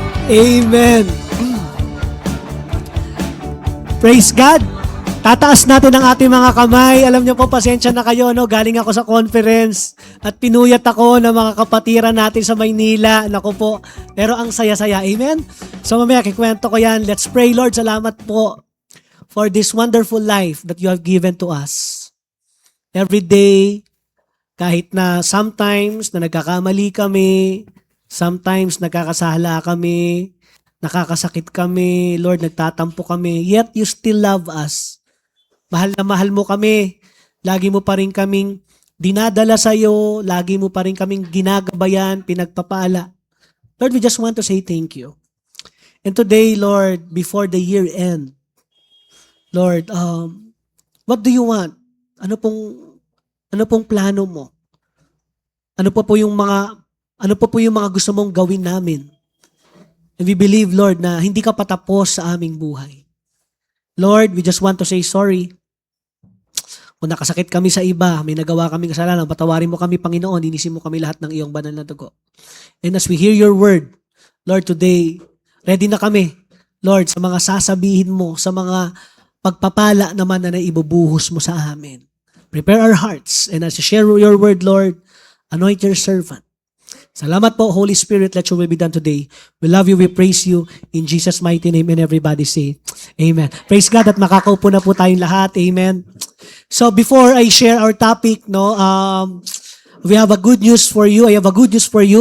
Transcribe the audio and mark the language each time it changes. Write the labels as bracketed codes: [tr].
[en] Amen. Praise God. [tl] Tataas natin ang ating mga kamay. Alam niyo po, pasensya na kayo, no? Galing ako sa conference at pinuyat ako ng mga kapatiran natin sa Maynila. Naku po. Pero ang saya-saya. Amen? So mamaya, kikwento ko yan. [en] Let's pray, Lord. [tl] Salamat po [en] for this wonderful life that you have given to us. [tl] Every day, kahit na sometimes na nagkakamali kami, sometimes nagkakasala kami, nakakasakit kami, Lord, nagtatampo kami, [en] yet you still love us. [tl] Mahal na mahal mo kami. Lagi mo pa rin kaming dinadala sa iyo. Lagi mo pa rin kaming ginagabayan, pinagpapala. [en] Lord, we just want to say thank you. And today, Lord, before the year end, Lord, what do you want? [tl] Ano pong plano mo? Ano po yung mga gusto mong gawin namin? [en] And we believe, [tl] Lord, na hindi ka patapos sa aming buhay. [en] Lord, we just want to say sorry. [tl] Kung nakasakit kami sa iba, may nagawa kaming kasalanan, patawarin mo kami, Panginoon, linisin mo kami lahat ng iyong banal na dugo. [en] And as we hear your word, Lord, today, [tl] ready na kami, Lord, sa mga sasabihin mo, sa mga pagpapala naman na naibubuhos mo sa amin. [en] Prepare our hearts, and as you share your word, Lord, anoint your servant. [tl] Salamat po, [en] Holy Spirit, let your will be done today. We love you, we praise you, in Jesus' mighty name, and everybody say, Amen. Praise God [tl] at makakaupo na po tayong lahat. [en] Amen. So before I share our topic, no, we have a good news for you. I have a good news for you.